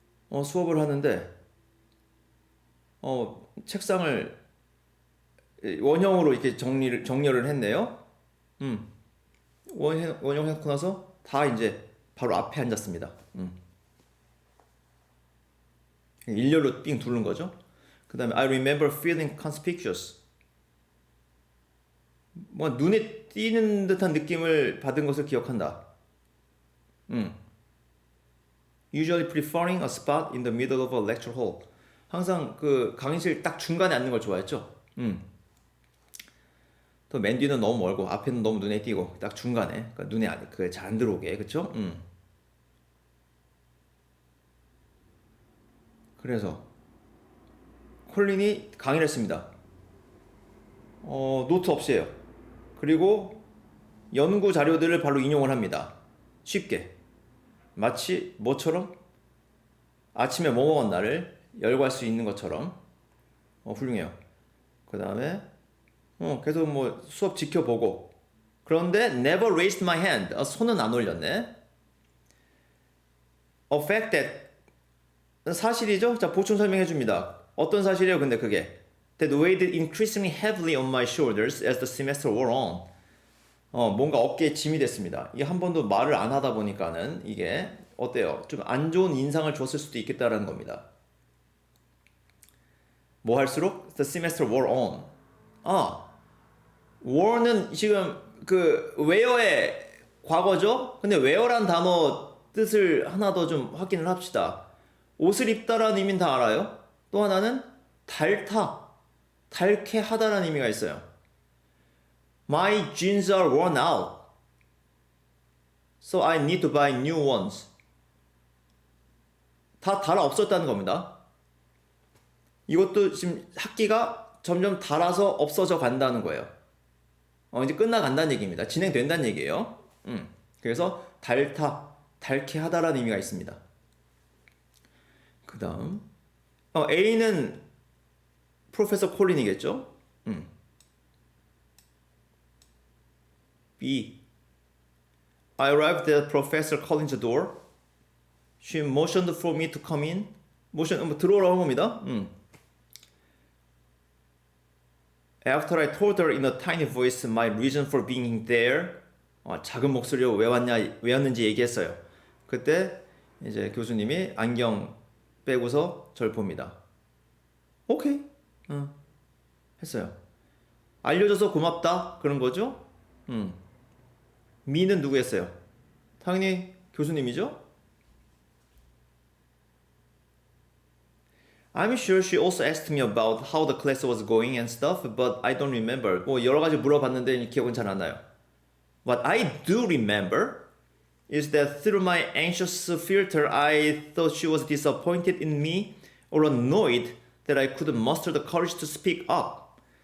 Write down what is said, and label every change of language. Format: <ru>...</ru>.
<ko>수업을 하는데 책상을 원형으로 이렇게 정렬을 했네요. 원형 해놓고 나서 다 이제 바로 앞에 앉았습니다. 일렬로 삥 두른 거죠. 그 다음에</ko> <en>I remember feeling conspicuous.</en> <ko>뭐 눈에 띄는 듯한 느낌을 받은 것을 기억한다.</ko> <en>Usually preferring a spot in the middle of a lecture hall.</en> <ko>항상 그 강의실 딱 중간에 앉는 걸 좋아했죠. 또 맨 뒤는 너무 멀고 앞에는 너무 눈에 띄고 딱 중간에 그러니까 눈에 잘 안 들어오게. 그쵸? 그래서 콜린이 강의를 했습니다. 노트 없이 해요. 그리고 연구 자료들을 바로 인용을 합니다. 쉽게. 마치 뭐처럼? 아침에 뭐 먹었나를 열거할 수 있는 것처럼. 훌륭해요. 그 다음에 계속 뭐 수업 지켜보고 그런데</ko> <en>never raised my hand.</en> <ko>손은 안 올렸네.</ko> <en>a fact that</en> <ko>사실이죠? 자, 보충 설명해 줍니다. 어떤 사실이에요? 근데 그게</ko> <en>that weighed increasingly heavily on my shoulders as the semester wore on.</en> <ko>뭔가 어깨에 짐이 됐습니다. 이게 한 번도 말을 안 하다 보니까는 이게 어때요? 좀 안 좋은 인상을 줬을 수도 있겠다라는 겁니다. 뭐 할수록</ko> <en>the semester wore on.</en> <ko>ware는 지금 그 wear의 과거죠? 근데 wear란 단어 뜻을 하나 더 좀 확인을 합시다. 옷을 입다라는 의미는 다 알아요? 또 하나는 닳다, 닳게 하다라는 의미가 있어요.</ko> <en>My jeans are worn out, so I need to buy new ones.</en> <ko>다 닳아 없었다는 겁니다. 이것도 지금 학기가 점점 닳아서 없어져 간다는 거예요. 이제 끝나간다는 얘기입니다. 진행된다는 얘기예요. 그래서 닳다, 닳게 하다라는 의미가 있습니다. 그 다음 A는 프로페서 콜린이겠죠? B.</ko> <en>I arrived at Professor Collin's door. She motioned for me to come in.</en> <ko>모션 들어오라고 한 겁니다.</ko> <en>After I told her in a tiny voice my reason for being there.</en> <ko>작은 목소리로 왜 왔는지 얘기했어요. 그때 이제 교수님이 안경 빼고서 절 봅니다. 오케이. 했어요. 알려줘서 고맙다. 그런 거죠? 미는 누구였어요? 당연히 교수님이죠?</ko> <en>I'm sure she also asked me about how the class was going and stuff, but I don't remember.</en> <ko>뭐 여러 가지 물어봤는데 기억은 잘 안 나요.</ko> <en>What I do remember is that through my anxious filter, I thought she was disappointed in me or annoyed that I couldn't muster the courage to speak up.</en>